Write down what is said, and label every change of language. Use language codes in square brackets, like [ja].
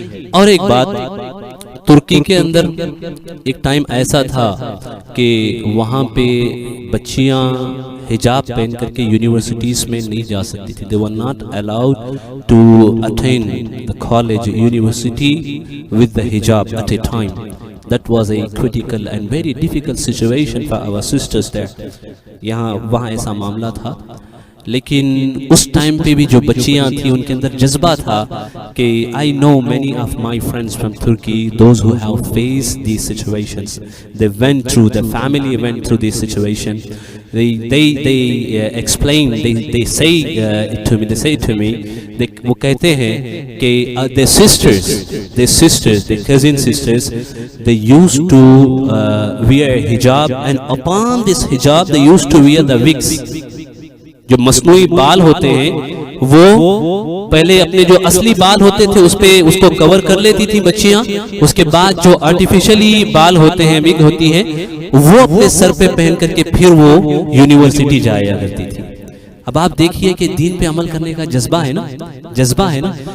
[ur] اور ایک بات, ترکی کے اندر ایک ٹائم ایسا تھا کہ وہاں پہ بچیاں حجاب پہن کر کے یونیورسٹیز میں نہیں جا سکتی تھی. [en] They were not allowed to attend the college, university with the hijab at a time. That was a critical and very difficult situation for our sisters there. [ur] وہاں ایسا معاملہ تھا. لیکن اس ٹائم پہ بھی جو بچیاں تھیں ان کے اندر جذبہ تھا کہ [en] I know many of my friends from Turkey, those who have faced these situations, they went through, the family went through this situation. They explain, they say to me, [ur] وہ کہتے ہیں کہ [en] their sisters, their cousin sisters, they used to wear hijab, and upon this hijab they used to wear the wigs. [ur] جو مصنوعی بال ہوتے ہیں وہ پہلے اپنے جو اصلی بال ہوتے تھے اس کو کور کر لیتی تھی بچیاں, اس کے بعد جو آرٹیفیشلی بال ہوتے ہیں, وگ ہوتی ہیں, وہ اپنے سر پہ پہن کر کے پھر وہ یونیورسٹی جایا کرتی تھی. اب آپ دیکھیے کہ دین پہ عمل کرنے کا جذبہ ہے نا,